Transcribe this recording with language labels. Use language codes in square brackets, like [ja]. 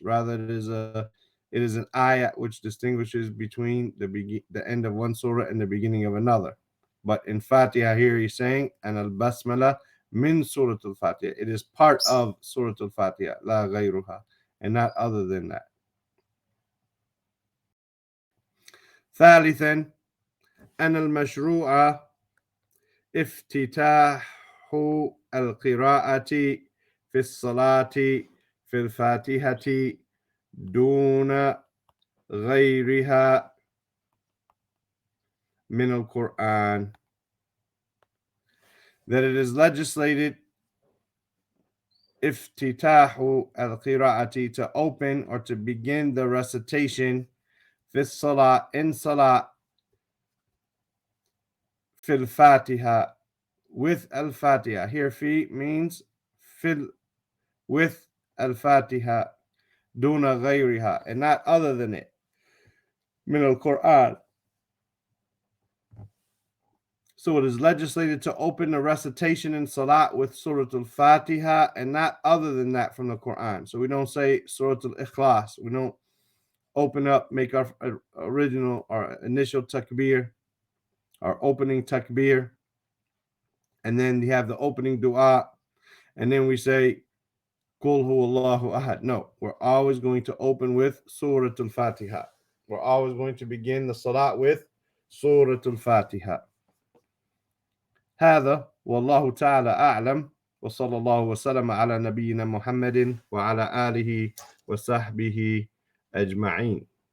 [en] Rather, it is an ayat which distinguishes between the end of one surah and the beginning of another. But in Fatiha here he's saying, and al-Basmalah min Surah Al-Fatiha. It is part of Surah Al-Fatiha, la ghayruha, and not other than that. [ar] ثالثا, أن المشروع افتتاح القراءة في الصلاة في الفاتحة دون غيرها من القرآن. [en] That it is legislated [ar] افتتاح القراءة, [en] to open or to begin the recitation [ar] في الصلاة, [en] in salah, [ar] في الفاتحة, [en] with al-Fatiha. Here fi means with al-Fatiha, duna ghayriha, and not other than it, min al-Quran. So it is legislated to open the recitation in Salat with Surah Al-Fatiha and not other than that from the Quran. So we don't say Surah Al-Ikhlas. We don't open up, make our original or initial takbir, our opening takbir, and then you have the opening dua, and then we say Qul huwallahu ahad. No, we're always going to open with Surah Al-Fatiha. We're always going to begin the Salat with Surah Al-Fatiha. [ar] هذا والله تعالى أعلم وصلى الله وسلم على نبينا محمد وعلى آله وصحبه أجمعين.